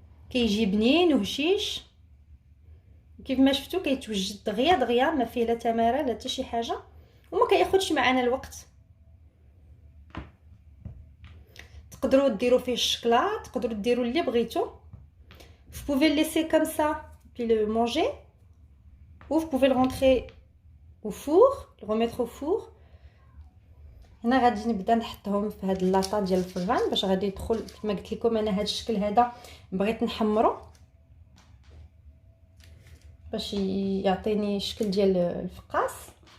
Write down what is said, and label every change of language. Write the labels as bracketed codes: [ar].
[ar] كيجي بنين وهشيش كيف ما شفتوا، كيتوجد دغيا دغيا، ما فيه لا تماره لا حتى شي حاجه، وما كياخذش معنا الوقت. تقدروا ديروا فيه الشكلاط، تقدروا ديروا اللي بغيتو. [fr] Vous pouvez le laisser comme ça puis le manger ou vous pouvez le rentrer au four, le remettre au four. [ar] هنا غادي نبدا نحطهم في هاد اللاطه ديال الفران باش غادي يدخل. كما قلت لكم انا هاد الشكل هذا بغيت نحمرو باش يعطيني شكل ديال الفقاس.